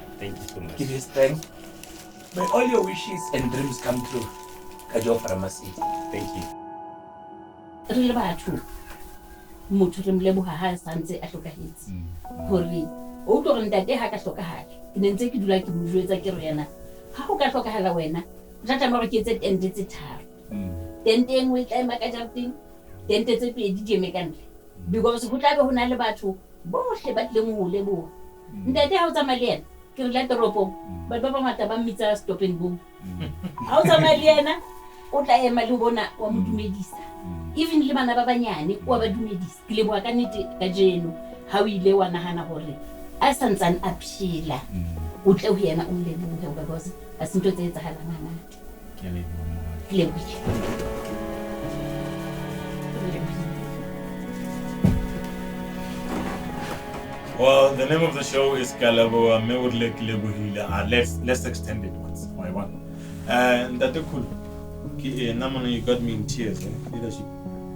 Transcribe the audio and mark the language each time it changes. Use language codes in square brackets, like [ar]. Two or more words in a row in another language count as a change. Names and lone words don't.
[en] Thank you so much. Give you strength. May all your wishes and dreams come true. Kajo Ramasedi. Thank you. [st] Re le batho motho re mleboha ha santse a hlokahetse hore o tlo re ntate ha ka hlokahala ke nentse ke dula ke mo jwetsa ke re yena ha o ka hlokahala wena tla mo re ke tse tente tse tharo tente engwe tla ema ka jarting tente tse pedi di eme kantle, because ho tla be ho na le batho bohle ba tleng ho leboha ntate ha o tsamaya le yena ke re la toropong batho ba bangata ba mmitsa [en] stop and go [st] ha o tsamaya le yena o tla ema le bona wa mo dumedisa, even le bana ba banyane wa ba dumedisa. Ke leboha ka nnete ka jeno ha o ile wa nahana hore a santsane a phela o tle ho yena o lebohe, because a se ntho tse etsahalang ngata. Ke leboha. [en] Well, the name of the show is Leboga Lebohila. Let's extend it once by one. And that's cool. You got me in tears. Leadership.